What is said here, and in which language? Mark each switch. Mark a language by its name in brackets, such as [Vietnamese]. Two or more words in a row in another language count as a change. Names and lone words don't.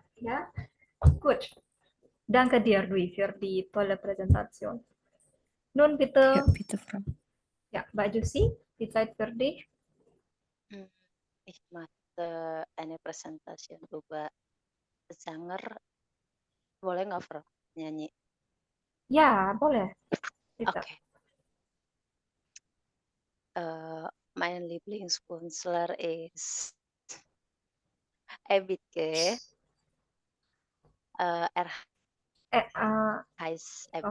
[German] Ja, gut. Danke dir, Dwi, für die tolle Präsentation. Nun Ja, bitte, bitte, Frau. ja, Mbak Jusi, die Zeit für dich. Hmm, Ich mache eine Präsentation über Sänger. [Indonesian] Boleh nggak, Fro, nyanyi? Ja, boleh. Bitte. Oke. [German] Mein Lieblingskünstler ist Ebit G. Er heißt Ebit